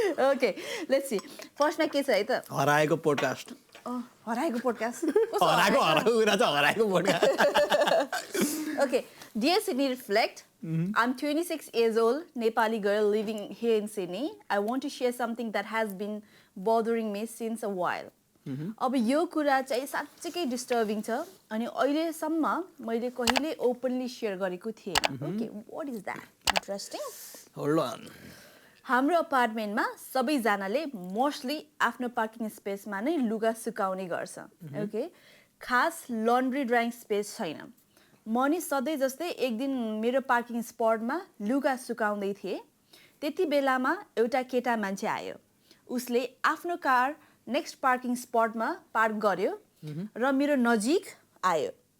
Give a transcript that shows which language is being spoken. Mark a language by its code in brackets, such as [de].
[ne] Okay let's see फर्स्टमा के छ है त हराएको पोडकास्ट हराएको पोडकास्ट हराएको कुरा छ हराएको podcast [en] Okay dear Sydney reflect I'm 26 years old, Nepali girl living here in Sydney. I want to share something that has been bothering me since a while. [ne] अब यो कुरा चाहिँ साच्चै डिस्टर्बिङ छ अनि अहिलेसम्म मैले कहिले ओपनली सेयर गरेको थिएन [en] okay what is that interesting [ne] hold on हाम्रो अपार्टमेन्टमा सबैजनाले मोस्टली आफ्नो पार्किङ स्पेसमा नै लुगा सुकाउने गर्छ ओके खास लन्ड्री ड्राइङ स्पेस छैन म नि सधैँ जस्तै एक दिन मेरो पार्किङ स्पटमा लुगा सुकाउँदै थिएँ त्यति बेलामा एउटा केटा मान्छे आयो उसले आफ्नो कार नेक्स्ट पार्किङ स्पटमा पार्क गर्यो र मेरो नजिक आयो